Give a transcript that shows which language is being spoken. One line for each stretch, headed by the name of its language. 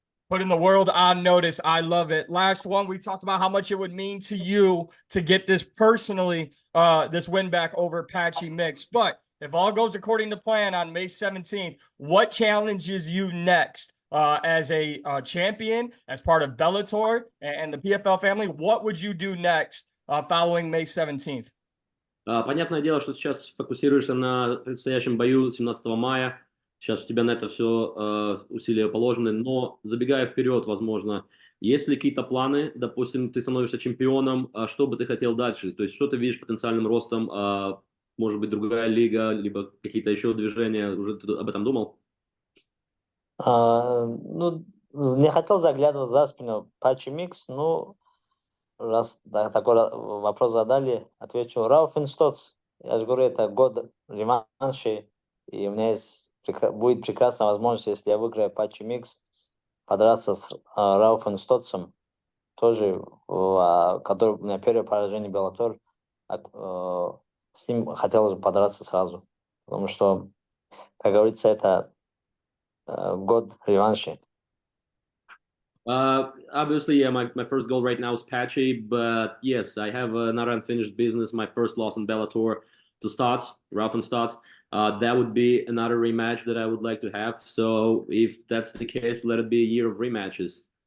English: Putting the world on notice. I love it. Last one, we talked about how much it would mean to you to get this personally, this win back over Patchy Mix. But if all goes according to plan on May 17th, what challenges you next as a champion, as part of Bellator and the PFL family? What would you do next following May 17th?
Russian: Понятное дело, что сейчас фокусируешься на предстоящем бою 17 мая. Сейчас у тебя на это все усилия положены, но забегая вперед, возможно, есть ли какие-то планы, допустим, ты становишься чемпионом, что бы ты хотел дальше? То есть что ты видишь потенциальным ростом, может быть, другая лига, либо какие-то еще движения, уже ты об этом думал? Ну, не хотел заглядывать за спину Patchy Mix, ну, раз такой вопрос задали, отвечу, Рауф Инстоц. Я же говорю, это год реваншей, и у меня есть будет прекрасная возможность, если я выиграю Patchy Mix, подраться с Рауфом Стоцем, тоже, который у меня первое поражение Bellator, с ним хотелось бы подраться сразу, потому что, как говорится, это год реваншей.
English: Obviously, yeah, my first goal right now is Patchy, but yes, I have another unfinished business, my first loss in Bellator to Stotts, Ralph and Stotts. That would be another rematch that I would like to have. So if that's the case, let it be a year of rematches.